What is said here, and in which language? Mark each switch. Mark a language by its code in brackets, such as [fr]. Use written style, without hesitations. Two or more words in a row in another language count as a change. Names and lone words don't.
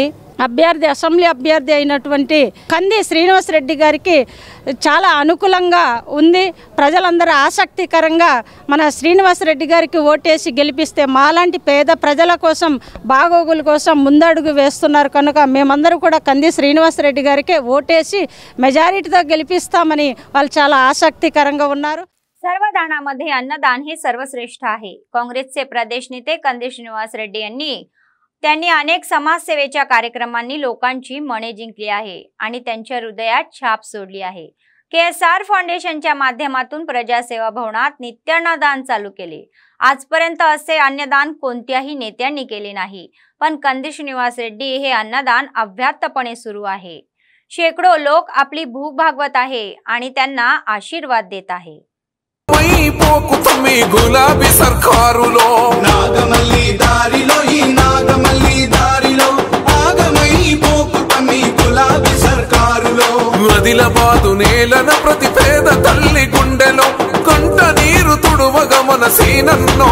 [te] అసెంబ్లీ అభ్యర్థి అయినటువంటి కంది శ్రీనివాస్ రెడ్డి గారికి చాలా అనుకూలంగా ఉంది। ప్రజలందరూ ఆసక్తికరంగా మన శ్రీనివాస్ రెడ్డి గారికి ఓటేసి గెలిపిస్తే మాలాంటి పేద ప్రజల కోసం బాగోగుల కోసం ముందడుగు వేస్తున్నారు కనుక మేమందరూ కూడా कंदी श्रीनिवास रेड्डी గారికి ఓటేసి మెజారిటీతో గెలిపిస్తామని వాళ్ళు చాలా ఆసక్తికరంగా ఉన్నారు। [mr] सर्वदानामध्ये अन्नदान हे सर्वश्रेष्ठ आहे। काँग्रेसचे प्रदेश नेते कंदी श्रीनिवास रेड्डी त्यांनी अनेक समाजसेवेच्या कार्यक्रमांनी लोकांची मने जिंकली आहे आणि त्यांच्या हृदयात छाप सोडली आहे। KSR फाउंडेशनच्या माध्यमातून प्रजासेवा भवनात नित्य अन्नदान चालू केले। आजपर्यंत असे अन्नदान कोणत्याही नेत्यांनी केले नाही, पण कंदी श्रीनिवास रेड्डी हे अन्नदान अव्याहतपणे सुरू आहे। शेकडो लोक आपली भूक भागवत आहे आणि त्यांना आशीर्वाद देत आहे। [te] గులాబీ సర్కారులో నాగమల్లి దారిలో ఈ నాగమల్లి దారిలో ఆగమై పోకుతమి గులాబీ సర్కారులో ఆదిలాబాదు నేలన ప్రతి పేద తల్లి గుండెలో కంట నీరు తుడువగా మన సీనన్నో